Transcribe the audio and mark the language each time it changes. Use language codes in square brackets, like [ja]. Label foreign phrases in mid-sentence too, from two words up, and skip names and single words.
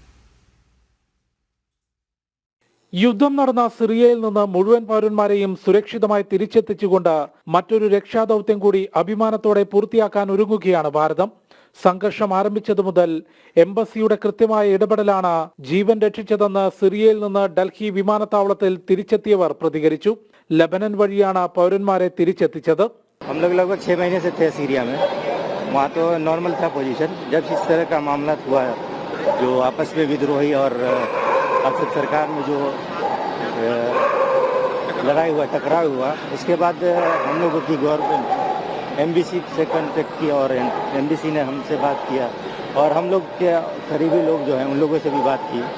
[ml] യുദ്ധം നടന്ന സിറിയയിൽ നിന്ന് മുഴുവൻ പൗരന്മാരെയും സുരക്ഷിതമായി തിരിച്ചെത്തിച്ചുകൊണ്ട് മറ്റൊരു രക്ഷാദൗത്യം കൂടി അഭിമാനത്തോടെ പൂർത്തിയാക്കാൻ ഒരുങ്ങുകയാണ് ഭാരതം. സംഘർഷം ആരംഭിച്ചതു മുതൽ എംബസിയുടെ കൃത്യമായ ഇടപെടലാണ് ജീവൻ രക്ഷിച്ചതെന്ന് സിറിയയിൽ നിന്ന് ഡൽഹി വിമാനത്താവളത്തിൽ തിരിച്ചെത്തിയവർ പ്രതികരിച്ചു. ലബനൻ വഴിയാണ് പൗരന്മാരെ തിരിച്ചെത്തിച്ചത്. [hi] हम लोग लगभग 6 महीने से थे सीरिया में. वहाँ तो नॉर्मल था पोजीशन. जब इस तरह का मामला हुआ जो आपस में विद्रोही और असद सरकार में जो लड़ाई हुआ, टकराव हुआ, उसके बाद हम लोगों की गवर्नमेंट एमबीसी से कांटेक्ट किया और एमबीसी ने हमसे बात किया और हम लोग के करीबी लोग जो हैं उन लोगों से भी बात की.